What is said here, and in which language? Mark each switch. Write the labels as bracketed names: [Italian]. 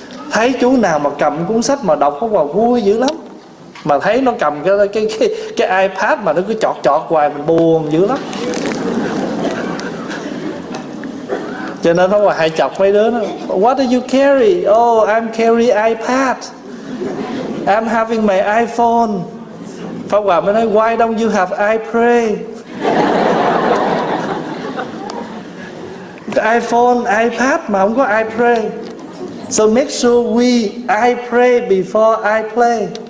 [Vietnamese] Thấy chú nào mà cầm cuốn sách mà đọc Pháp Hòa vui dữ lắm. Mà thấy nó cầm cái iPad mà nó cứ chọt chọt hoài mình buồn dữ lắm. Cho nên Pháp Hòa hay chọc mấy đứa nó, [English] what do you carry? Oh, I'm carry iPad, I'm having my iPhone. [Vietnamese] Pháp Hòa mới nói, [English] why don't you have I pray? [Vietnamese] iPhone, iPad mà không có [English] I pray. So make sure we I pray before I play.